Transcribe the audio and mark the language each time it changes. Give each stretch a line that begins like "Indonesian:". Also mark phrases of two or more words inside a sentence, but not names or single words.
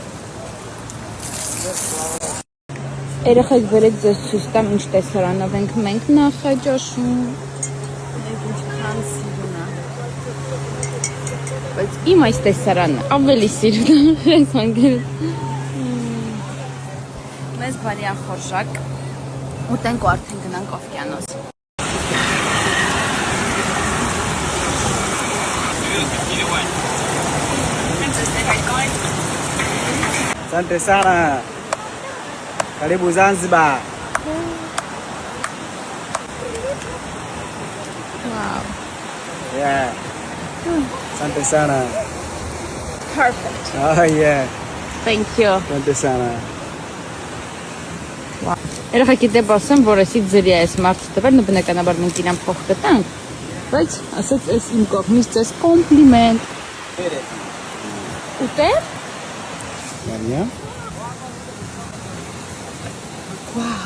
Armenian: Երեխեք վերեք ձեզ ցույց տամ ինչ տեսարանով ենք մենք նախաճաշում։ Ինչքան սիրուն է։ Բայց իմ այս տեսարանը ավելի սիրուն է հանգել։ Մեզ բարի ախորժակ, ուտենք ու արդեն գնանք օվկիանոս։
Swahili: Asante sana. Karibu Zanzibar. Wow. Yeah. Asante sana.
English: Perfect. Oh yeah. Thank you.
Swahili: Asante sana. Wow.
Armenian: Երեխեք դեպ ասեմ, որ էսի ձրի է այս մարդը տվել, բնականաբար մենք իրան փող կտանք, բայց ասեց էս իմ կողմից ձեզ կոմպլիմենտ։ Ուտել։ Մարիա։ Wow.